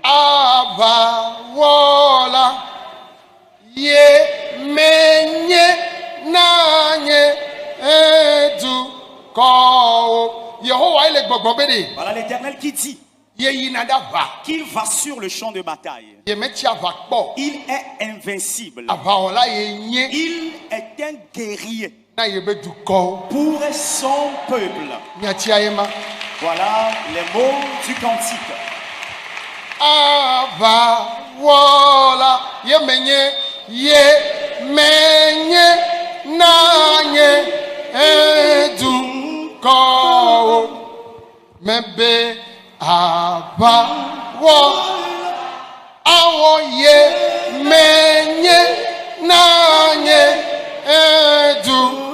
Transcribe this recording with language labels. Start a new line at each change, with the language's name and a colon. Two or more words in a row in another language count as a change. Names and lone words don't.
French: Voilà l'Éternel qui dit qu'il va sur le champ de bataille. Il est invincible. Il est un guerrier pour son peuple. Voilà les mots du cantique.
Ewe: Mebe aba wo awo ye menye nanye edu